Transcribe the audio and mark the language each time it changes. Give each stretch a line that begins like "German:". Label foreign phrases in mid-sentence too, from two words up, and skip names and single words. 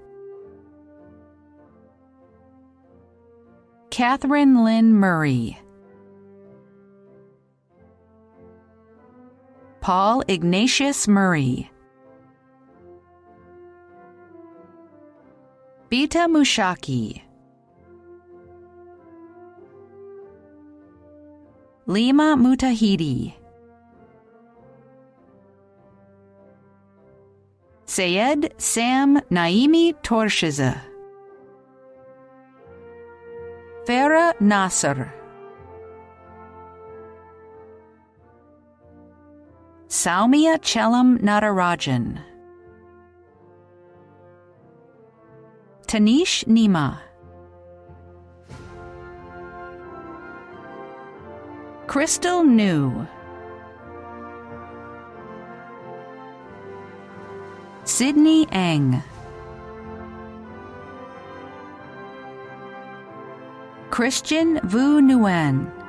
English: Catherine Lynn Murray. Paul Ignatius Murray. Bita Mushaki, Lima Mutahidi, Sayed Sam Naimi Torshiza, Farah Nasser, Saumya Chelam Natarajan, Tanish Nima, Crystal New, Sydney Ang, Christian Vu Nguyen,